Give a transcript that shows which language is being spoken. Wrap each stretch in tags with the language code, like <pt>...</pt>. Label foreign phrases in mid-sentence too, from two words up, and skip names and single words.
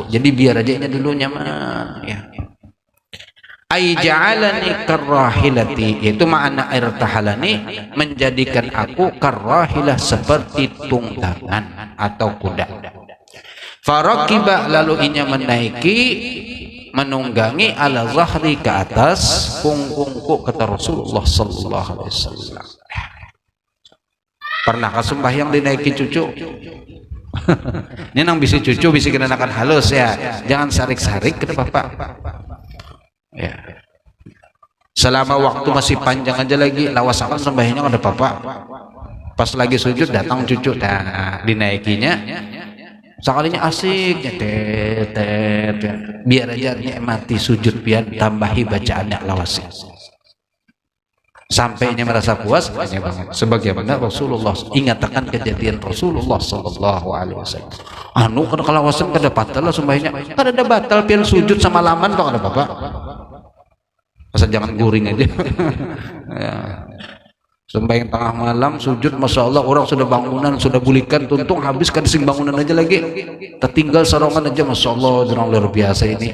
<bjn>Jadi biar aja ini dulunya mah ya. Ai</bjn> <ar>جعلني كالراحلة,</ar> <bjn>yaitu makna irtahalani, menjadikan aku karrahilah, seperti tunggangan atau kuda. Farakiba, lalu inya menaiki, menunggangi,</bjn> <ar>على ظهري,</ar> <bjn>ke atas punggungku, kata Rasulullah</bjn> <ar>صلى الله عليه وسلم.</ar> <bjn>Pernah sembahyang dinaiki cucu? Ini nang bisi cucu bisi kenakan halus ya, jangan sarik-sarik ke bapak ya. Selama waktu masih panjang aja lagi lawasakan sembahyangnya ada papa. Pas lagi sujud datang cucu, nah dinaikinya sekalinya asik tet, biar aja nikmati sujud pian, tambahi bacaannya lawasi sampai ini merasa puas hanya banget. Sebagaimana Rasulullah ingatkan kejadian Rasulullah</bjn> <ar>صلى الله عليه وسلم,</ar> <bjn>anu kada kalawasan kada batal sembahyangnya, kada ada batal pian sujud sama laman kok ada bapak. Asal jangan guring aja. Ya. Sembahyang tengah malam sujud,</bjn> <ar>ما شاء الله,</ar> <bjn>orang sudah bangunan, sudah bulikan tuntung habis kan sing bangunan aja lagi, tertinggal sarongan aja,</bjn> <ar>ما شاء الله,</ar> <bjn>orang luar biasa ini.</bjn>